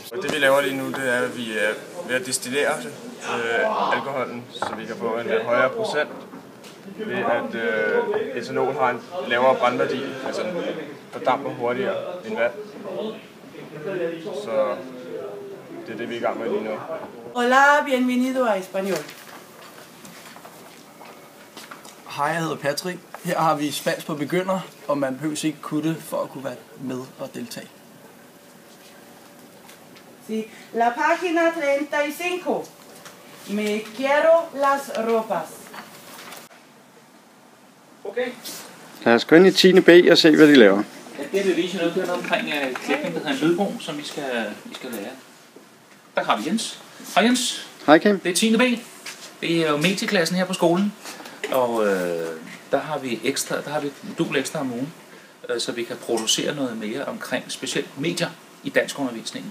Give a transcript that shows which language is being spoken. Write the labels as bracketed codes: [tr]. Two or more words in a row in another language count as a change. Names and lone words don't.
[da] Og det vi laver lige nu, det er, at vi er ved at destillere alkoholen, så vi kan få en højere procent, ved at etanol har en lavere brændværdi, altså den fordamper hurtigere end vand. Så det er det, vi er i gang med lige nu. [es] Hola, bienvenido a Español. [da] Hej, jeg hedder Patrick. Her har vi spansk på begynder, og man behøver ikke kunne det for at kunne være med og deltage. [es] Sí. La página 35. Me quiero las ropas. [da] Okay. Lad os gå ind i 10. B og se, hvad de laver. Ja, det vil vise noget, det er noget omkring klipning, der hedder en lydbog, som I skal lære. Der har vi Jens. Hej Jens. Hej Kim. Det er 10. B. Det er jo medieklassen her på skolen. Og der har vi en modul ekstra om ugen, så vi kan producere noget mere omkring specielt medier i danskundervisningen.